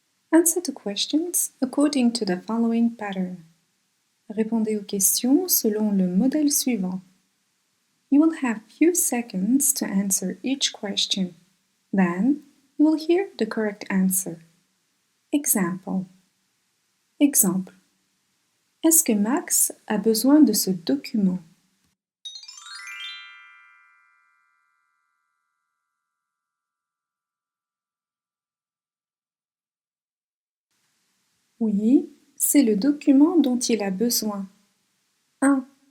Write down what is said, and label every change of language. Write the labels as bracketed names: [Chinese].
[English] Answer the questions according to the following pattern. [French] Répondez aux questions selon le modèle suivant. [English] You will have few seconds to answer each question. Then, you will hear the correct answer. Example. [French] Exemple. Est-ce que Max a besoin de ce document? Oui, c'est le document dont il a besoin. 1.